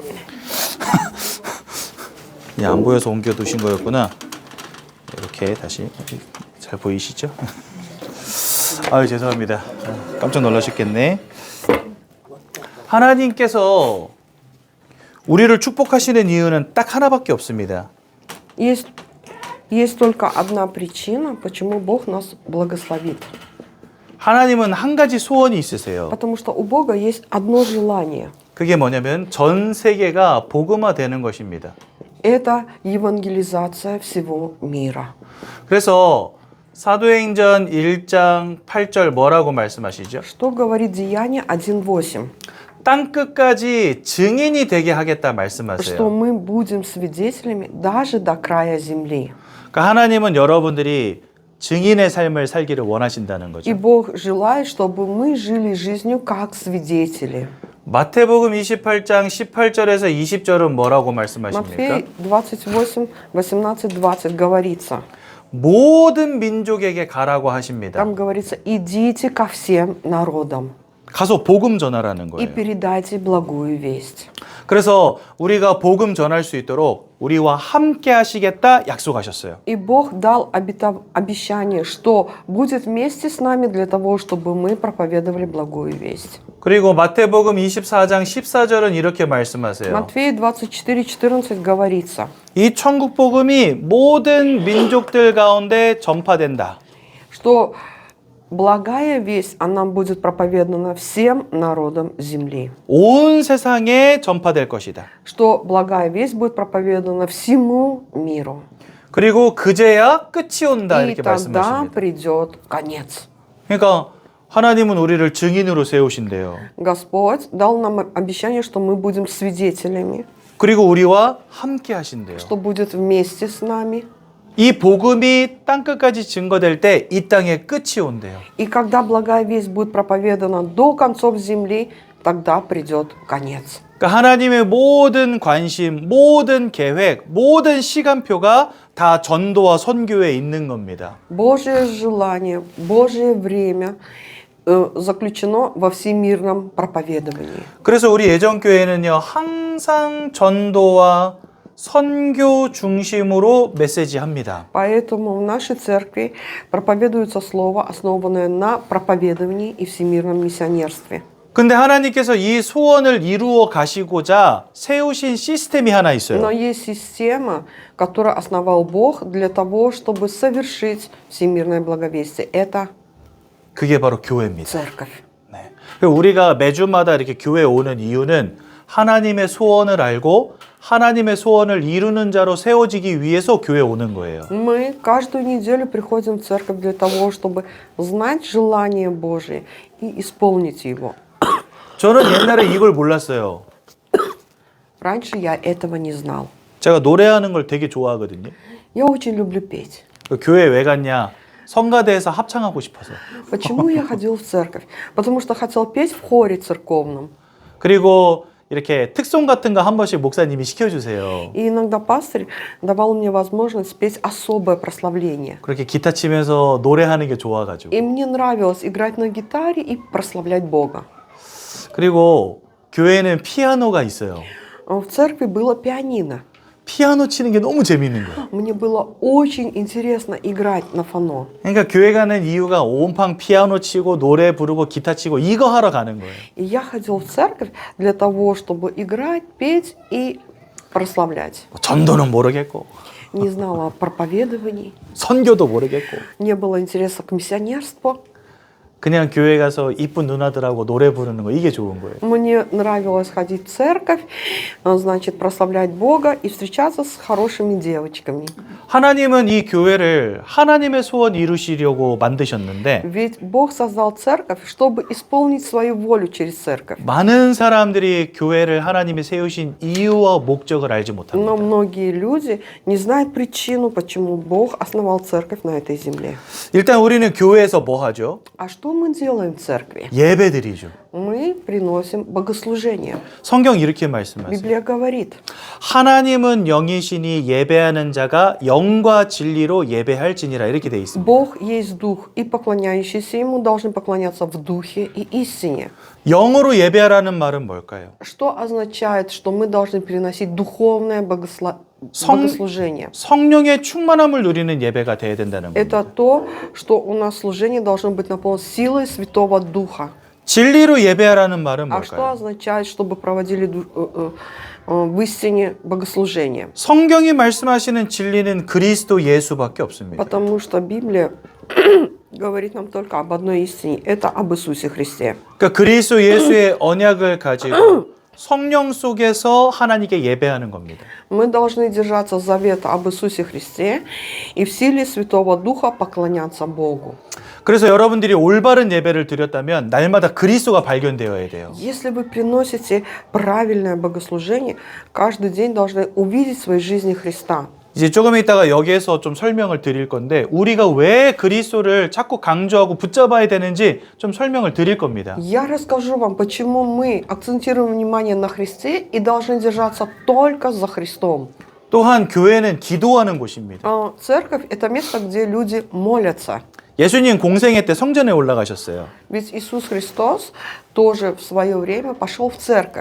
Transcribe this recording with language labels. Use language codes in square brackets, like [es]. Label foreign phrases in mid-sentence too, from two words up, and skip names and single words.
[ko] 예, 안 보여서 옮겨 두신 거였구나. 이렇게 다시 잘 보이시죠? 아유, 죄송합니다. 깜짝 놀라셨겠네. 하나님께서 우리를 축복하시는 이유는 딱 하나밖에 없습니다. [ru] Есть только одна причина, почему Бог нас благословит. [ko] 하나님은 한 가지 소원이 있으세요. [ru] Потому что у Бога есть одно желание. [ko] 그게 뭐냐면 전 세계가 복음화되는 것입니다. [ru] Это евангелизация всего мира. [ko] 그래서 사도행전 1장 8절 뭐라고 말씀하시죠? [ru] Что говорит Деяние 1:8? [ko] 땅 끝까지 증인이 되게 하겠다 [ru] Что [ko] 말씀하세요. [ru] мы будем свидетелями даже до края земли. [ko] 그러니까 하나님은 여러분들이 증인의 삶을 살기를 원하신다는 [ru] И [ko] 거죠. [ru] Бог желает, чтобы мы жили жизнью как свидетели. [ko] 마태복음 28장 18절에서 20절은 뭐라고 말씀하십니까? [ru] Матфей 28, 18, 20 говорится. [ko] 모든 민족에게 가라고 하십니다. [ru] Там говорится, идите ко всем народам [ko] 가서 복음 전하라는 [ru] и [ko] 거예요. [ru] передайте благую весть. [ko] 그래서 우리가 복음 전할 수 있도록 우리와 함께 하시겠다 약속하셨어요. [ru] И Бог дал обещание, что будет вместе с нами для того, чтобы мы проповедовали благую весть. [ko] 그리고 마태복음 24장 14절은 이렇게 말씀하세요. [ru] Матфея 24:14 говорится, [ko] 이 천국 복음이 모든 민족들 가운데 전파된다. [ru] что Благая весть, она будет проповедана всем народам земли. [ko] 온 세상에 전파될 것이다. [ru] Что благая весть будет проповедана всему миру. [ko] 그리고 그제야 끝이 온다 [ru] И [ko] 이렇게 [ru] тогда [ko] 말씀하십니다. [ru] придет конец. [ko] 그러니까 하나님은 우리를 증인으로 세우신대요. [ru] Господь дал нам обещание, что мы будем свидетелями, [ko] 그리고 우리와 함께 하신대요. [ru] что будет вместе с нами. [ko] 이 복음이 땅끝까지 증거될 때 이 땅에 끝이 온대요. [ru] И когда благая весть будет проповедана до концов земли, тогда придет конец. [ko] 그러니까 하나님의 모든 관심, 모든 계획, 모든 시간표가 다 전도와 선교에 있는 겁니다. [ru] Божье желание, Божье время заключено во всемирном проповедовании. [ko] 그래서 우리 예전교회는요, 항상 전도와 선교 중심으로 메시지 합니다. [ru] Поэтому в нашей церкви проповедуется слово, основанное на проповедовании и всемирном миссионерстве. [ko] 근데 하나님께서 이 소원을 이루어 가시고자 세우신 시스템이 하나 [ru] Но [ko] 있어요. [ru] есть система, которую основал Бог для того, чтобы совершить всемирное благовестие. Это [ko] 그게 바로 교회입니다. [ru] церковь. [ko] 네. 그리고 우리가 매주마다 이렇게 교회에 오는 이유는 하나님의 소원을 알고 하나님의 소원을 이루는 자로 세워지기 위해서 교회에 오는 거예요. [ru] Мы каждую неделю приходим в церковь для того, чтобы знать желание Божие и исполнить его. [ko] 저는 옛날에 이걸 몰랐어요. [ru] Раньше я этого не знал. [ko] 제가 노래하는 걸 되게 좋아하거든요. [ru] Я очень люблю петь. [ko] 그 교회 왜 갔냐? 성가대에서 합창하고 싶어서. [ru] Почему я ходил в церковь? Потому что хотел петь в хоре церковном. [ko] 그리고 이렇게 특송 같은 거 한 번씩 목사님이 시켜주세요. [ru] И иногда пастырь давал мне возможность спеть особое прославление. [ko] 그렇게 기타 치면서 노래하는 게 좋아가지고. [ru] И мне нравилось играть на гитаре и прославлять Бога. [ko] 그리고 교회에는 피아노가 있어요. [ru] В церкви было пианино. [ko] 피아노 치는 게 너무 재밌는 거예요. [ru] Мне было очень интересно играть на фано. [ko] 그러니까 교회 가는 이유가 온팡 피아노 치고 노래 부르고 기타 치고 이거 하러 가는 거예요. [ru] И я ходил в церковь для того, чтобы играть, петь и прославлять. [ko] 전도는 모르겠고 [ru] Не знала о проповедовании, [ko] 선교도 모르겠고 [ru] не было интереса к миссионерству. [ko] 그냥 교회 가서 이쁜 누나들하고 노래 부르는 거 이게 좋은 거예요. [ru] Мне нравилось ходить в церковь, значит, прославлять Бога и встречаться с хорошими девочками. [ko] 하나님은 이 교회를 하나님의 소원 이루시려고 만드셨는데 [ru] Ведь Бог создал церковь, чтобы исполнить свою волю через церковь. [ko] 많은 사람들이 교회를 하나님이 세우신 이유와 목적을 알지 [ru] Но [ko] 못합니다. [ru] многие люди не знают причину, почему Бог основал церковь на этой земле. [ko] 일단 우리는 교회에서 뭐 하죠? [ru] А что мы делаем в церкви? [ko] 예배드리죠. [ru] Мы приносим богослужение. [ko] 성경 이렇게 말씀하세요. [ru] Библия говорит, [ko] 하나님은 영이시니 예배하는 자가 영과 진리로 예배할지니라 이렇게 돼 있습니다. [ru] Бог есть Дух, и поклоняющиеся Ему должны поклоняться в Духе и истине. [ko] 영으로 예배하라는 말은 뭘까요? [ru] Что означает, что мы должны переносить духовное [ko] 성- [ru] богослужение? [ko] 성령의 충만함을 누리는 예배가 돼야 된다는 [ru] Это [ko] 겁니다. [ru] то, что у нас служение должно быть наполнено силой Святого Духа. [ko] 진리로 예배하라는 말은 [ru] А что [ko] 뭘까요? [ru] означает, чтобы проводили в истине богослужение? [ko] 성경이 말씀하시는 진리는 그리스도 예수밖에 없습니다. [ru] Потому что Библия говорит нам только об одной истине. Это об Иисусе Христе. [ko] 그러니까 그리스도 예수의 언약을 가지고 성령 속에서 하나님께 예배하는 겁니다. [ru] Мы должны держаться завета об Иисусе Христе и в силе Святого Духа поклоняться Богу. [ko] 그래서 여러분들이 올바른 예배를 드렸다면 날마다 그리스도가 발견되어야 돼요. [ru] Если вы приносите правильное богослужение, каждый день должны увидеть в своей жизни Христа. [ko] 이제 조금 있다가 여기에서 좀 설명을 드릴 건데 우리가 왜 그리스도를 자꾸 강조하고 붙잡아야 되는지 좀 설명을 드릴 겁니다. [ru] Я расскажу вам, почему мы акцентируем внимание на Христе и должны держаться только за Христом. [ko] 또한 교회는 기도하는 곳입니다. [ru] Церковь – это место, где люди молятся. [ko] 예수님 공생애 때 성전에 올라가셨어요. [ru] Ведь Иисус Христос тоже в свое время пошел в церковь